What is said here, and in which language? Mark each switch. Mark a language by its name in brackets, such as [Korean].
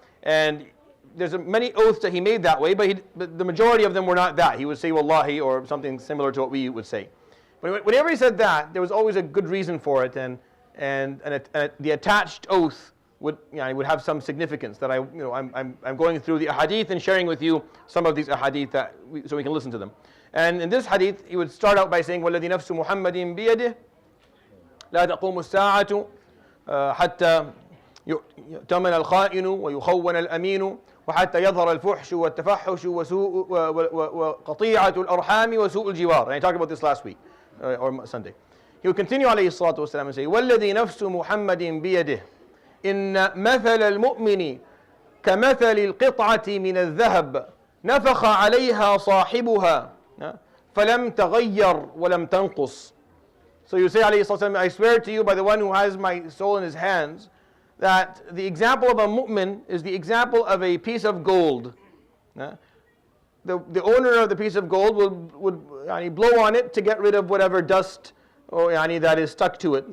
[English] And there's many oaths that he made that way, but the majority of them were not that. He would say wallahi or something similar to what we would say. But whenever he said that, there was always a good reason for it, and the attached oath would have some significance that I'm going through the ahadith and sharing with you some of these ahadith so we can listen to them. [Arabic] And in this hadith, he would start out by saying, وَالَّذِي نَفْسُ مُحَمَّدٍ بِيَدِهِ لَا تَقُومُ السَّاعَةُ حَتَّى يؤتمن الخائن ويخون الأمين وحتى يظهر الفحش والتفحش وقطيعة الأرحام وسوء الجوار. [English] And I talked about this last week or Sunday. He would continue [Arabic] عليه الصلاة والسلام [English] and say, [Arabic] وَالَّذِي نَفْسُ مُحَمَّدٍ بِيَدِهِ إن مثل المؤمن كمثل القطعة من الذهب نفخ عليها صاحبها فلم تغير ولم تنقص. [English] So you say, [Arabic] عليه الصلاة والسلام, [English] I swear to you by the one who has my soul in his hands, that the example of a mu'min is the example of a piece of gold. The owner of the piece of gold would blow on it to get rid of whatever dust or that is stuck to it.